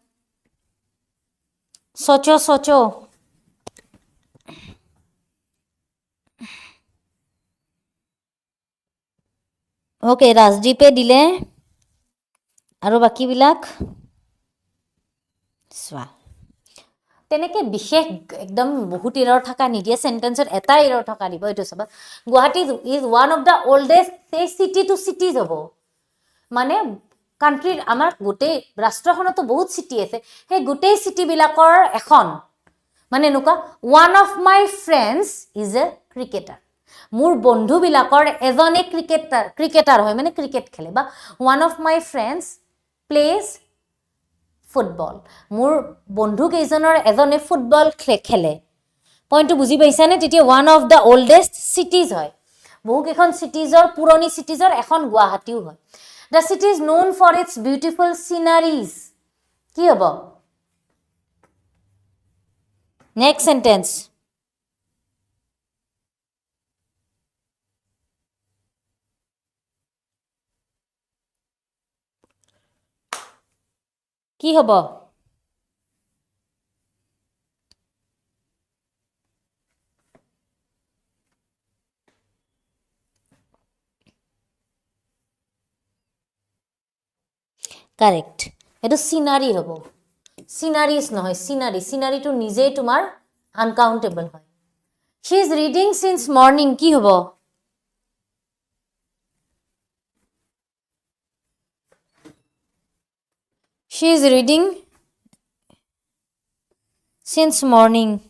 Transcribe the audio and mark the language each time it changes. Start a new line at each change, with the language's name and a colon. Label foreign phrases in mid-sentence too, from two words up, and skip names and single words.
Hindi: सोचो सोचो
Assamese: ওকে ৰাজদীপে দিলে আৰু বাকি বিলাক সোৱা তেনেকে বিশেষ একদম বহুত এৰৰ থকা নিদিয়ে সেন্টেন্সত এটা এৰৰ থকা দিব এটো সব
English: Guwahati is one of the oldest city to cities
Assamese: হ'ব মানে কান্ট্ৰিৰ আমাৰ গোটেই ৰাষ্ট্ৰখনতো বহুত সিটি আছে সেই গোটেই সিটি বিলাকৰ এখন মানে নুকা
English: one of my friends is a cricketer
Assamese: মোৰ বন্ধু বিলাকৰ এজনে ক্ৰিকেটাৰ হয় মানে ক্ৰিকেট খেলে বা
English: one of my friends plays football
Assamese: মোৰ বন্ধু কেইজনৰ এজনে ফুটবল খেলে পইণ্টটো বুজি পাইছানে তেতিয়া
English: one of the oldest cities
Assamese: হয় বহু কেখন সিটিজৰ পুৰণি সিটিজৰ এখন গুৱাহাটীও হয়
English: the city is known for its beautiful sceneries
Assamese: কি হ'ব
English: next sentence
Assamese: কি হ'ব কারেক্ট এটো সিনারি হ'ব সিনারিজ নহয় সিনারি সিনারিটো নিজেই তোমাৰ আনকাউন্টেবল হয়
English: she is reading since morning
Assamese: কি হ'ব
English: she is reading since morning